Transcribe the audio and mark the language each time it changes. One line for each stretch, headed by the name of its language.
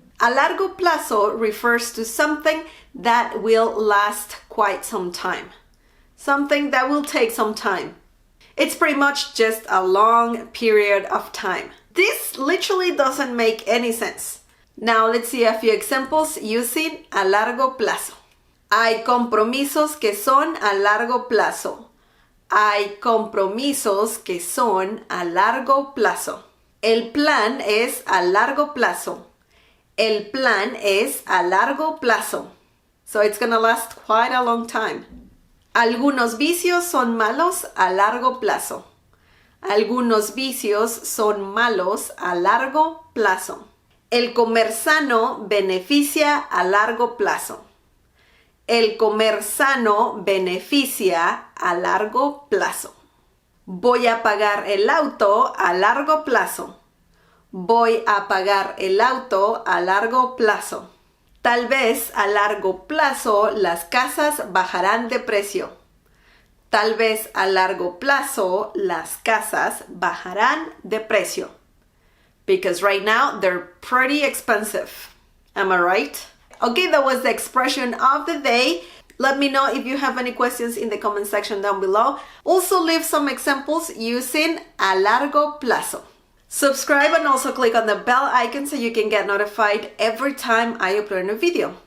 English: A largo plazo refers to something that will last quite some time. Something that will take some time. It's pretty much just a long period of time. This literally doesn't make any sense. Now let's see a few examples using a largo plazo.
Spanish: Hay compromisos que son a largo plazo. Hay compromisos que son a largo plazo. El plan es a largo plazo. El plan es a largo plazo.
English: So it's gonna last quite a long time.
Spanish: Algunos vicios son malos a largo plazo. Algunos vicios son malos a largo plazo. El comer sano beneficia a largo plazo. El comer sano beneficia a largo plazo. Voy a pagar el auto a largo plazo. Voy a pagar el auto a largo plazo. Tal vez a largo plazo las casas bajarán de precio. Tal vez a largo plazo las casas bajarán de precio.
English: Because right now they're pretty expensive. Am I right? Okay, that was the expression of the day. Let me know if you have any questions in the comment section down below. Also leave some examples using a largo plazo. Subscribe and also click on the bell icon so you can get notified every time I upload a new video.